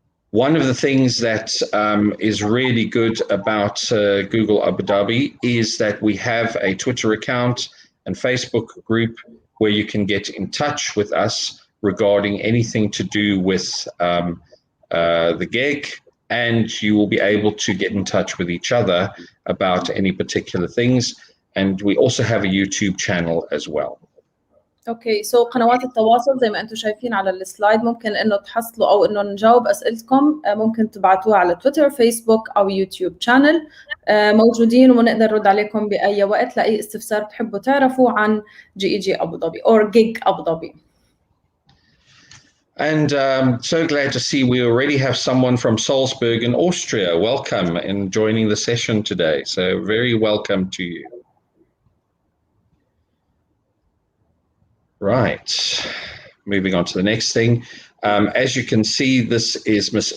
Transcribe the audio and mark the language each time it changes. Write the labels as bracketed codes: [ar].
[en] One of the things that is really good about Google Abu Dhabi is that we have a Twitter account and Facebook group where you can get in touch with us regarding anything to do with the GEG, and you will be able to get in touch with each other about any particular things. And we also have a YouTube channel as well. [ar] اوكي قنوات التواصل زي ما انتم شايفين على السلايد، ممكن انه تحصلوا او انه نجاوب اسئلتكم، ممكن تبعتوها على تويتر، فيسبوك او يوتيوب شانل موجودين، وبنقدر نرد عليكم باي وقت لاي استفسار تحبوا تعرفوا عن جي اي جي ابو ظبي or GEG Abu Dhabi. [en] And so glad to see we already have someone from Salzburg in Austria. Welcome and joining the session today. So very welcome to you. Right, moving on to the next thing. As you can see, this is Ms.